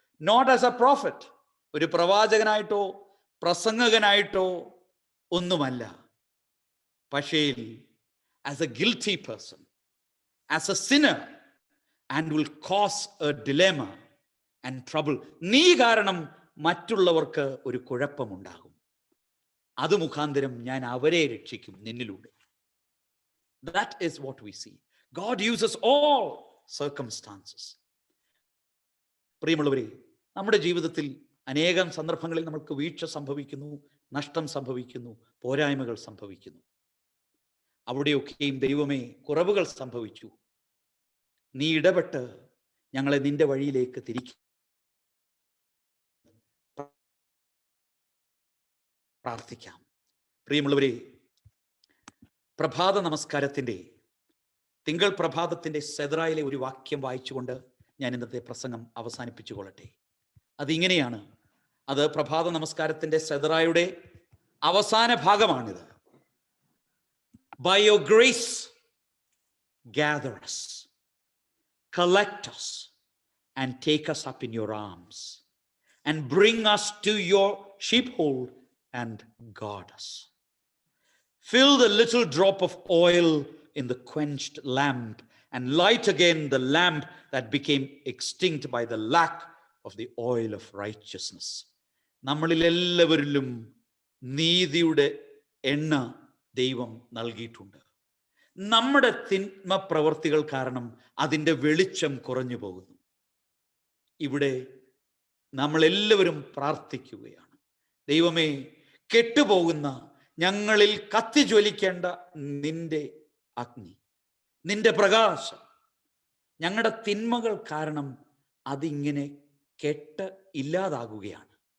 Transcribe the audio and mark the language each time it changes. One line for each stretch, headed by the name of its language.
English: Not as a prophet,
Malayalam: ഒരു പ്രവാചകനായിട്ടോ പ്രസംഗകനായിട്ടോ ഒന്നുമല്ല, പക്ഷേ
English: as a guilty person, as a sinner, and will cause a dilemma and trouble.
Malayalam: നീ കാരണം മറ്റുള്ളവർക്ക് ഒരു കുഴപ്പമുണ്ടാകും, അത് മുഖാന്തരം ഞാൻ അവരെ രക്ഷിക്കും നിന്നിലൂടെ.
English: That is what we see. God uses all circumstances.
Malayalam: പ്രിയമുള്ളവരെ, നമ്മുടെ ജീവിതത്തിൽ അനേകം സന്ദർഭങ്ങളിൽ നമുക്ക് വീഴ്ച സംഭവിക്കുന്നു, നഷ്ടം സംഭവിക്കുന്നു, പോരായ്മകൾ സംഭവിക്കുന്നു. അവിടെയൊക്കെയും ദൈവമേ, കുറവുകൾ സംഭവിച്ചു, നീ ഇടപെട്ട് ഞങ്ങളെ നിന്റെ വഴിയിലേക്ക് തിരിക്കുക. പ്രാർത്ഥിക്കാം. പ്രിയമുള്ളവരെ, പ്രഭാത നമസ്കാരത്തിൻ്റെ തിങ്കൾ പ്രഭാതത്തിൻ്റെ സെദ്രായിലെ ഒരു വാക്യം വായിച്ചുകൊണ്ട് ഞാൻ ഇന്നത്തെ പ്രസംഗം അവസാനിപ്പിച്ചു കൊള്ളട്ടെ. അതിങ്ങനെയാണ്, അത് പ്രഭാത നമസ്കാരത്തിൻ്റെ സെദ്രായുടെ അവസാന ഭാഗമാണിത്.
English: By your grace gather us, collect us, and take us up in your arms and bring us to your sheepfold and guard us. Fill the little drop of oil in the quenched lamp and light again the lamp that became extinct by the lack of the oil of righteousness.
Malayalam: നമ്മളിൽ എല്ലാവരിലും നീതിയുടെ എണ്ണ ദൈവം നൽകിയിട്ടുണ്ട്. നമ്മുടെ തിന്മ പ്രവർത്തികൾ കാരണം അതിൻ്റെ വെളിച്ചം കുറഞ്ഞു പോകുന്നു. ഇവിടെ നമ്മളെല്ലാവരും പ്രാർത്ഥിക്കുകയാണ്, ദൈവമേ, കെട്ടുപോകുന്ന ഞങ്ങളിൽ കത്തിജ്വലിക്കേണ്ട നിന്റെ അഗ്നി, നിന്റെ പ്രകാശം, ഞങ്ങളുടെ തിന്മകൾ കാരണം അതിങ്ങനെ കെട്ട് ഇല്ലാതാകുകയാണ്.